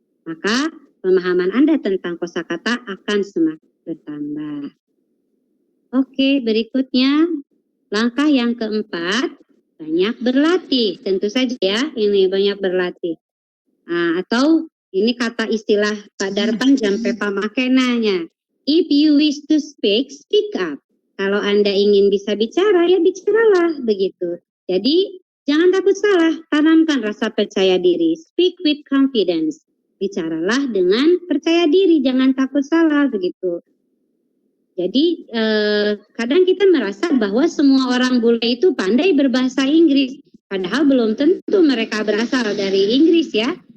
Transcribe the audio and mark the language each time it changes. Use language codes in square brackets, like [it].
[id] Maka pemahaman Anda tentang kosakata akan semakin bertambah. Oke, berikutnya. Langkah yang keempat, banyak berlatih. Tentu saja ya, ini banyak berlatih. Nah, atau ini kata istilah Pak Darpan sampai pemakenanya. [en] If you wish to speak, speak up. [id] Kalau Anda ingin bisa bicara, ya bicaralah begitu. Jadi jangan takut salah, tanamkan rasa percaya diri. [en] Speak with confidence. [id] Bicaralah dengan percaya diri, jangan takut salah begitu. Jadi kadang kita merasa bahwa semua orang bule itu pandai berbahasa Inggris, padahal belum tentu mereka berasal dari Inggris ya.